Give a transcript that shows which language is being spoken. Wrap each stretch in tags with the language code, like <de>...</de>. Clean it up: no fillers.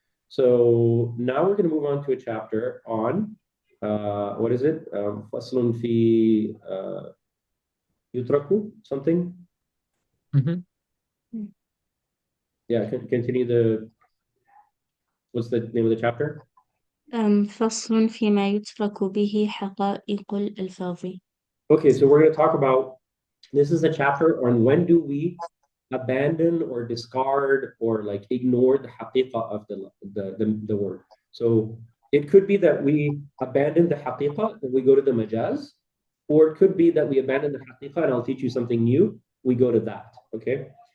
<en>So now we're going to move on to a chapter on what is it?</en> <ar>Faslun fi yutraku,</ar> <en>something. Mhm. Yeah, continue what's the name of the chapter?</en> <ar>فصل فيما يترك به حقائق الألفاظ.</ar> <en>Okay, so we're going to talk about, this is a chapter on when do we abandon or discard or like ignore the haqiqah of the word. So it could be that we abandon the haqiqah and we go to the majaz, or it could be that we abandon the haqiqah and I'll teach you something new, we go to that. Okay.</en>